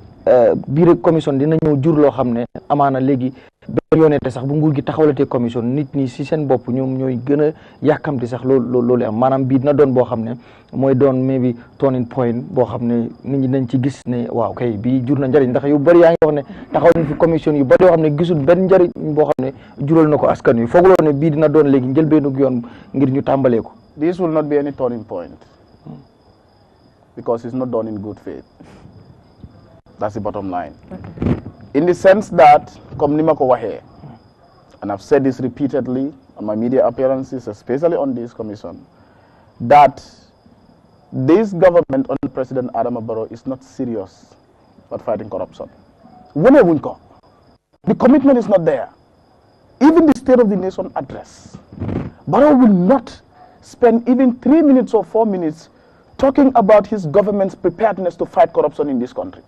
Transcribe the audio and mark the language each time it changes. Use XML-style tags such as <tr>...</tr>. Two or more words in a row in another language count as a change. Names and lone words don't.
<wo>biir commission dina ñëw jur loo xam ne amaana léegi benn yoonete sax bu nguur gi taxawalatee commission nit ñi si seen bopp ñoom ñooy gën a yàkkamti sax loolu am maanaam bii dina doon boo xam ne mooy doon</wo> <en>maybe turning point</en> <wo>boo xam ne nit ñi dañ ci gis ne waaw kay bii jur na njëriñ ndax yu bëri yaa ngi wax ne taxaw nañ fi commission yu bëri yoo xam ne gisul benn njëriñ boo xam ne jural na ko askan wi foogloo ne bii dina doon léegi njëlbeenug yoon ngir ñu tàmbalee ko.</wo> <en>This will not be any turning point because it's not done in good faith. That's the bottom line. In the sense that,</en> <wo>comme ni ma ko waxee,</wo> <en>and I've said this repeatedly on my media appearances, especially on this commission, that this government under President Adama Barrow is not serious about fighting corruption. The commitment is not there. Even the State of the Nation address, Barrow will not spend even 3 minutes or 4 minutes talking about his government's preparedness to fight corruption in this country.</en>